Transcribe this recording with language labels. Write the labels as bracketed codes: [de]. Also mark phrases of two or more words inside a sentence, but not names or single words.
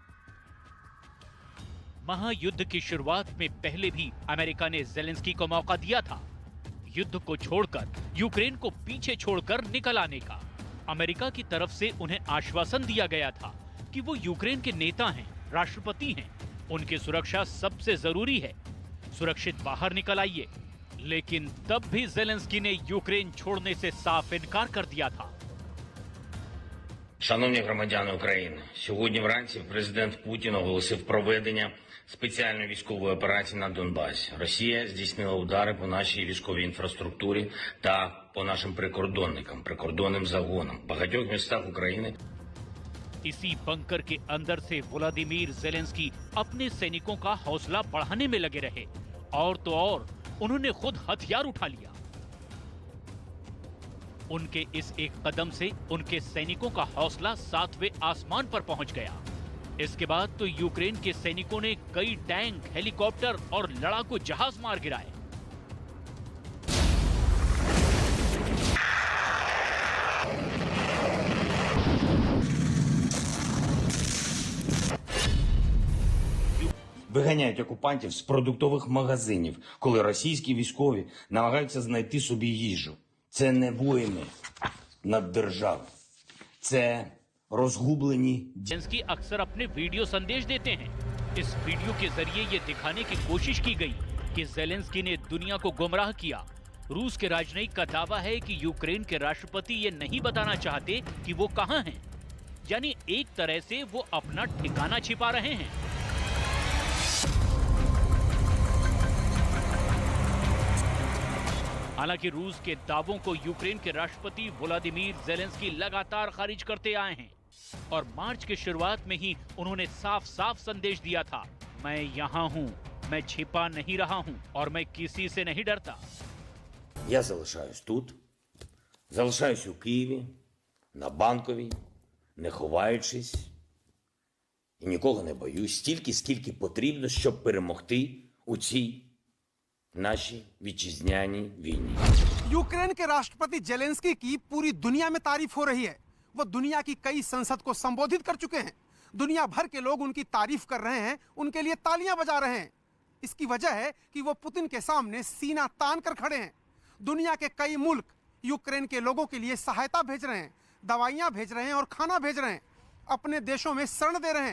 [hi] महायुद्ध की शुरुआत में पहले भी अमेरिका ने ज़ेलेंस्की को मौका दिया था युद्ध को छोड़कर यूक्रेन को पीछे छोड़कर निकल आने का। अमेरिका की तरफ से उन्हें आश्वासन दिया गया था कि वो यूक्रेन के नेता हैं, राष्ट्रपति हैं, उनकी सुरक्षा सबसे जरूरी है, सुरक्षित बाहर निकल आइए। लेकिन तब भी ज़ेलेंस्की ने यूक्रेन छोड़ने से साफ इनकार कर दिया था। [uk] Шановні громадяни України, сьогодні вранці президент Путін оголосив проведення спеціальної військової операції на Донбасі. Росія здійснила удари по нашій військовій інфраструктурі та по нашим прикордонникам, прикордонним загонам в багатьох містах України. [hi] इसी बंकर के अंदर से व्लादिमीर ज़ेलेंस्की अपने सैनिकों का हौसला बढ़ाने में लगे रहे और तो और उन्होंने खुद हथियार उठा लिया। उनके इस एक कदम से उनके सैनिकों का हौसला 7वें आसमान पर पहुंच गया। इसके बाद तो यूक्रेन के सैनिकों ने कई टैंक, हेलीकॉप्टर और लड़ाकू जहाज मार गिराए। [uk] Виганяють окупантів з продуктових магазинів, коли російські військові намагаються знайти собі їжу. Це не воїни над державою. Це розгублені [hi] ज़ेलेंस्की अक्सर अपने वीडियो संदेश देते हैं। इस वीडियो के जरिए ये दिखाने की कोशिश की गई कि ज़ेलेंस्की ने दुनिया को गुमराह किया। रूस के राजनयिक का दावा है कि यूक्रेन के राष्ट्रपति ये नहीं बताना चाहते कि वो कहां हैं, यानी एक तरह से वो अपना ठिकाना छिपा रहे हैं। हालांकि रूस के दावों को यूक्रेन के राष्ट्रपति व्लादिमीर ज़ेलेंस्की लगातार खारिज करते आए हैं और मार्च की शुरुआत में ही उन्होंने साफ साफ संदेश दिया था, मैं यहाँ हूँ, मैं छिपा नहीं रहा हूँ और मैं किसी से नहीं डरता। [uk] Я залишаюсь тут, залишаюсь у Києві, на Банковій, не ховаючись і нікого не боюсь, стільки, скільки потрібно, щоб перемогти у цій нашій вітчизняній війні. [hi] यूक्रेन के राष्ट्रपति जेलेंस्की की पूरी दुनिया में तारीफ हो रही है। वो दुनिया की कई संसद को संबोधित कर चुके हैं। दुनिया भर के लोग उनकी तारीफ कर रहे हैं, उनके लिए तालियां बजा रहे हैं। इसकी वजह है कि वो पुतिन के सामने सीना तान कर खड़े हैं। दुनिया के कई मुल्क यूक्रेन के लोगों के लिए सहायता भेज रहे हैं, दवाइयां भेज रहे हैं और खाना भेज रहे हैं, अपने देशों में शरण दे रहे हैं।